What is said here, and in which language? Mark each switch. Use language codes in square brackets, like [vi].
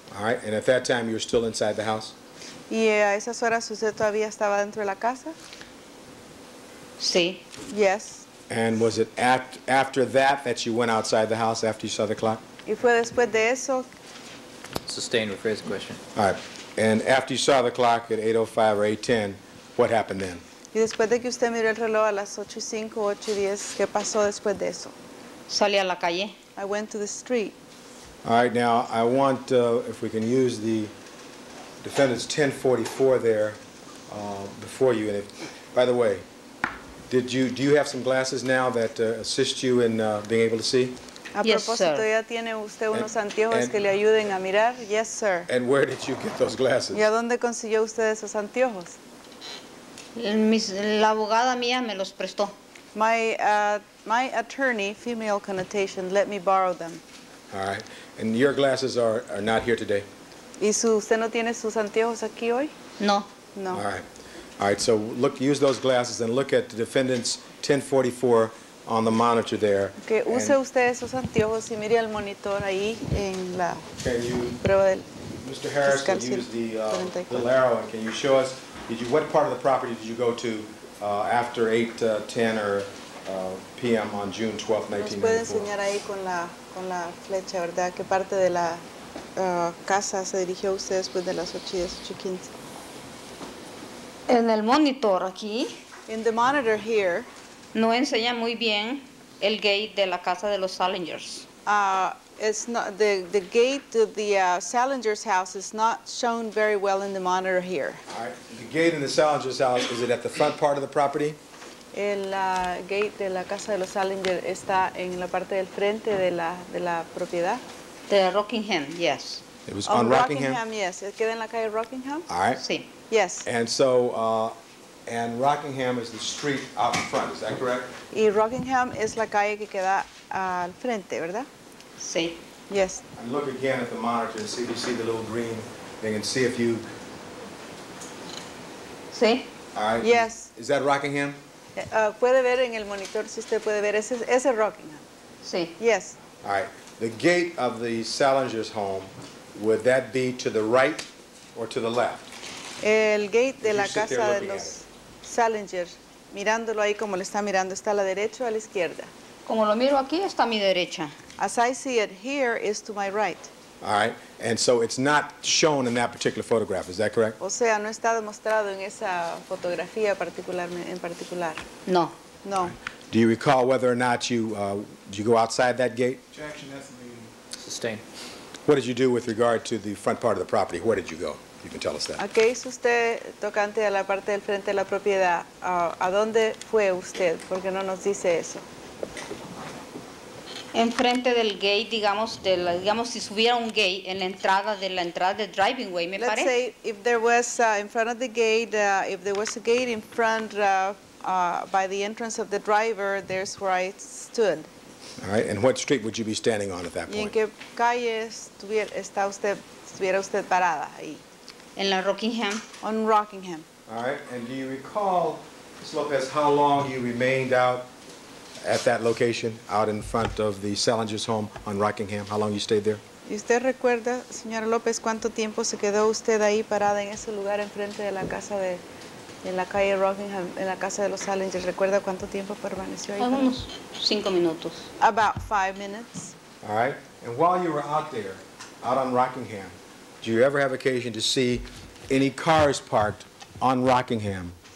[en] All right, and at that time you were still inside the house? [es] ¿Y a esas horas usted todavía estaba dentro de la casa? Sí. [en] Yes. And was it after that you went outside the house after you saw the clock? [es] ¿Y fue después de eso? [en] Sustain, rephrase the question. All right. And after you saw the clock at 8:05 or 8:10, what happened then? [es] Y después de que usted miró el reloj a las 8:05, 8:10, ¿qué pasó después de eso? Salí a la calle. [en] I went to the street. All right. Now I want, if we can use the defendant's 1044 there before you. And by the way, do you have some glasses now that assist you in being able to see? [es] A [en] Yes, [es] propósito, [en] sir. [es] ¿ya tiene usted unos anteojos que le ayuden a mirar? [en] Yes, sir. And where did you get those glasses? [es] ¿Y a dónde consiguió usted esos anteojos? La abogada mía me los prestó. [en] My attorney, female connotation, let me borrow them. All right. And your glasses are not here today? [es] ¿Y usted no tiene sus anteojos aquí hoy? No. [en] No. All right. All right, so use those glasses and look at the defendant's 1044 on the monitor there. [es] Que use usted esos anteojos y mire al monitor ahí en la prueba del [en] Mr. Harris, can you use the little arrow, and can you show us, what part of the property did you go to after 8:10 or p.m. on June 12, 1994? [es] Nos puede enseñar ahí con la flecha, ¿verdad? ¿Qué parte de la casa se dirigió usted después de las 8:10, 8:15? En el monitor aquí [en] In the monitor here, [es] no enseña muy bien el gate de la casa de los Salingers. [en] it's not the gate to the Salinger's house is not shown very well in the monitor here. All right. The gate in the Salinger's house, is it at the front part of the property? [es] El gate de la casa de los Salinger está en la parte del frente de la propiedad. De Rockingham, yes. [en] It was on Rockingham? Yes. [es] ¿Queda en la calle Rockingham? [en] All right. [es] Sí. [en] Yes. And so, and Rockingham is the street out in front, is that correct? [es] Y Rockingham es la calle que queda al frente, ¿verdad? Sí. [en] Yes. And look again at the monitor and see if you see the little green thing and see if you... [es] Sí. [en] All right. Yes. Is that Rockingham? [es] Puede ver en el monitor, si usted puede ver, ese Rockingham. Sí. [en] Yes. All right. The gate of the Salinger's home, would that be to the right or to the left? [es] El gate de [en] If [es] la [en] you sit there [es] casa de [en] looking [es] los Salinger, mirándolo ahí como le está mirando, ¿está a la derecha o a la izquierda? Como lo miro aquí, está a mi derecha. [en] As I see it here, is to my right. All right. And so it's not shown in that particular photograph, is that correct? [es] O sea, no está demostrado en esa fotografía en particular. No. [en] No. Do you recall whether or not you go outside that gate? Objection, that's the meeting. Sustain. What did you do with regard to the front part of the property? Where did you go? You can tell us that. [es] ¿A qué hizo usted tocante a la parte del frente de la propiedad? ¿A dónde fue usted? Porque no nos dice eso. Enfrente del gate, digamos, digamos si hubiera un gate en la entrada del driving way, me [en] Let's [es] parece. [en] say if there was in front of the gate, if there was a gate in front by the entrance of the driver, there's where I stood. All right, and what street would you be standing on at that [es] ¿Y en [en] point? [es] qué calle estuviera usted parada ahí? En la Rockingham. [en] On Rockingham. All right, and do you recall, Ms. Lopez, how long you remained out at that location, out in front of the Salinger's home on Rockingham? How long you stayed there? [es] ¿Y usted recuerda, señora López, cuánto tiempo se quedó usted ahí parada en ese lugar enfrente de la casa en la calle Rockingham, en la casa de los Salingers? ¿Recuerda cuánto tiempo permaneció ahí? Algunos 5 minutos. [en] About 5 minutes. All right, and while you were out there, out on Rockingham, did you ever have occasion to see any cars parked on Rockingham?